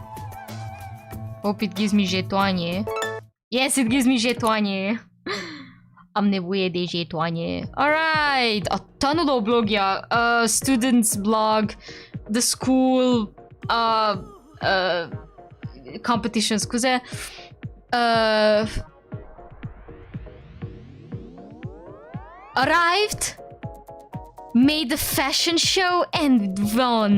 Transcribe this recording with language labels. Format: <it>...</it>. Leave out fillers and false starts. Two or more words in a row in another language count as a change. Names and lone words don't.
<en>Hope it gives me jetoane. Yes, it gives me jetoane.</en> <ro>Am nevoie de jetoane.</ro> <en>Alright,</en> <hu>a tanuló blogja,</hu> <en>students blog, the school, competition, scuze. Arrived, made the fashion show and won.</en>